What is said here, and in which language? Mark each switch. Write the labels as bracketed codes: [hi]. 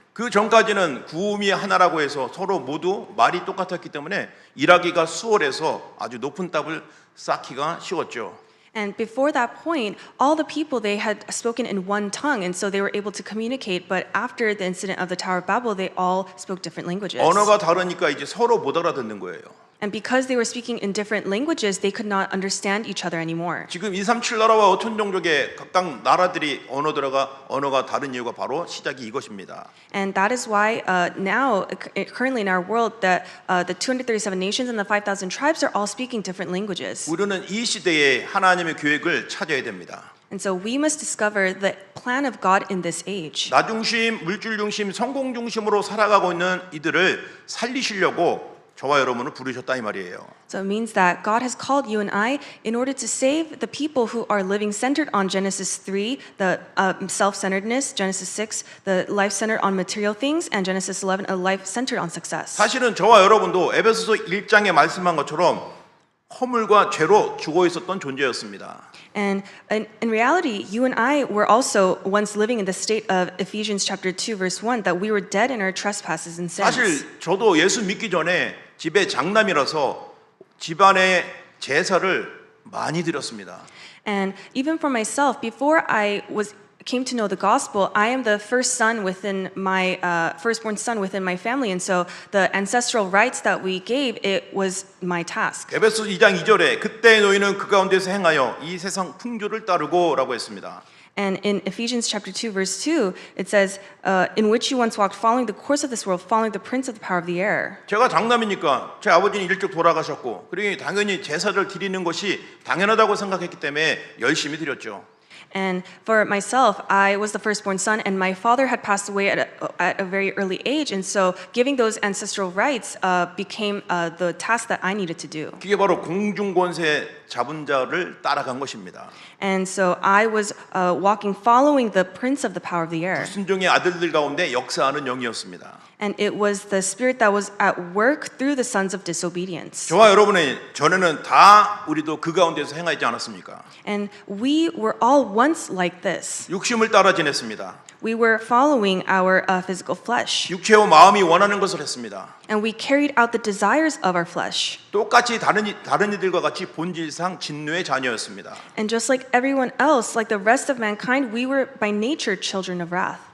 [ko] 그 전까지는 구음이 하나라고 해서 서로 모두 말이 똑같았기 때문에 일하기가 수월해서 아주 높은 답을 쌓기가 쉬웠죠. [en] And before that point, all the people they had spoken in one tongue, and so they were able to communicate. But after the incident of the Tower of Babel, they all spoke different languages. [ko] 언어가 다르니까 이제 서로 못 알아듣는 거예요. [en] And because they were speaking in different languages, they could not understand each other anymore. [ko] 지금 237 나라와 5천 종족의 각각 나라들이 언어가 다른 이유가 바로 시작이 이것입니다. [en] And that is why now, currently in our world, the 237 nations and the 5,000 tribes are all speaking different languages. [ko] 우리는 이 시대에 하나님의 계획을 찾아야 됩니다. [en] And so we must discover the plan of God in this age. [ko] 나 중심, 물질 중심, 성공 중심으로 살아가고 있는 이들을 살리시려고 저와 여러분을 부르셨다 이 말이에요. [en] So it means that God has called you and I in order to save the people who are living centered on Genesis 3, the self-centeredness, Genesis 6, the life centered on material things, and Genesis 11, a life centered on success. [ko] 사실은 저와 여러분도 에베소서 1장에 말씀한 것처럼 허물과 죄로 죽어 있었던 존재였습니다. [en] And in reality, you and I were also once living in the state of Ephesians chapter 2, verse 1, that we were dead in our trespasses and sins. [ko] 사실 저도 예수 믿기 전에 집에 장남이라서 집안에 제사를 많이 드렸습니다. [en] And even for myself, before I came to know the gospel, I am the first son within my firstborn son within my family, and so the ancestral rites that we gave, it was my task. [ko] 에베소 2장 2절에 그때의 너희는 그 가운데서 행하여 이 세상 풍조를 따르고라고 했습니다. [en] And in Ephesians chapter 2, verse 2, it says, in which you once walked, following the course of this world, following the prince of the power of the air. [ko] 제가 장남이니까 제 아버지는 일찍 돌아가셨고 그러니 당연히 제사를 드리는 것이 당연하다고 생각했기 때문에 열심히 드렸죠. [en] And for myself, I was the firstborn son, and my father had passed away at a very early age, and so giving those ancestral rites became the task that I needed to do. [ko] 그게 바로 공중권세 잡은 자를 따라간 것입니다. [en] And so I was following the prince of the power of the air. [ko] 불순종의 아들들 가운데 역사하는 영이었습니다. [en] And it was the spirit that was at work through the sons of disobedience. [ko] 저와 여러분의 전에는 다 우리도 그 가운데서 행하지 않았습니까? [en] And we were all once like this. [ko] 육심을 따라 지냈습니다. [en] We were following our physical flesh. [ko] 육체와 마음이 원하는 것을 했습니다. [en] And we carried out the desires of our flesh. [ko] 똑같이 다른 이들과 같이 본질상 진노의 자녀였습니다. [en] And just like everyone else, like the rest of mankind, we were by nature children of wrath.